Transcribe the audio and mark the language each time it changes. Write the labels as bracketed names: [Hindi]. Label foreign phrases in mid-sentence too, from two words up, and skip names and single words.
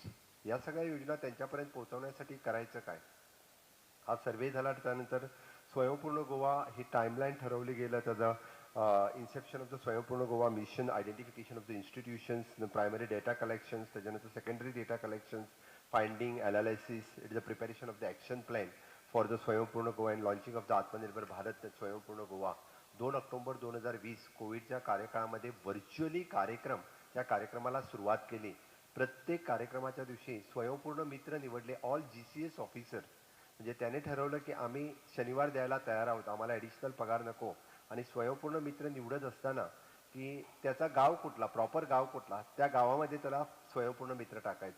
[Marathi] या सगळ्या योजना त्यांच्यापर्यंत पोहोचवण्यासाठी करायचं काय. हा सर्वे झाला. त्यानंतर स्वयंपूर्ण गोवा ही टाइमलाईन ठरवली गेलं. [English] त्याचं inception of the Swayampurna Goa mission, identification of the institutions, primary data collections, त्याच्यानंतर secondary data collections, finding, analysis, it is the preparation of the action plan for the Swayampurna Goa and launching of the Atmanirbhar Bharat Swayampurna Goa. [Marathi] 2 ऑक्टोबर 2020 कोविडच्या कार्यकाळामध्ये व्हर्च्युअली कार्यक्रम, त्या कार्यक्रमाला सुरुवात केली. प्रत्येक कार्यक्रमाच्या दिवशी स्वयंपूर्ण मित्र निवडले, [English] all GCS officer. [Marathi] म्हणजे त्याने ठरवलं की आम्ही शनिवार द्यायला तयार आहोत, आम्हाला ॲडिशनल पगार नको. आणि स्वयंपूर्ण मित्र निवडत असताना की त्याचा गाव कुठला, प्रॉपर गाव कुठला, त्या गावामध्ये त्याला स्वयंपूर्ण मित्र टाकायचा.